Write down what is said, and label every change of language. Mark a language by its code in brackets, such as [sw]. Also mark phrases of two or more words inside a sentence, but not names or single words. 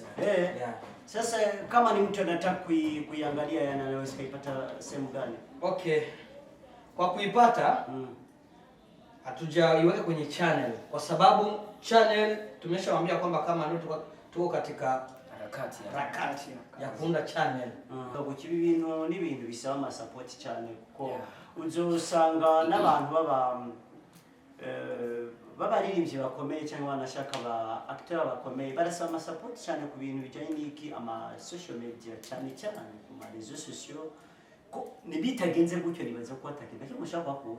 [sw] Sasa kama ni mtu anataka kuiangalia anaweza kuipata sehemu gani? [en] Okay. [sw] Kwa kuipata hatujaiweka kwenye channel kwa sababu channel tumeshawaambia kwamba kama ndio tuko katika harakati ya kuunda channel. [rn] Kwa ibintu n'ibintu bisaba support channel ko uzosanga n'abantu babaririmbyi bakomeye cyangwa banashaka ba acteur bakomeye barasaba support cyane ku bintu bijanye n'iki ama [en] social media [rn] cyane ku ma [fr] réseaux sociaux [rn] ko nibitagenze gutyo nibaza ko atakenda cyo mushaka bakura.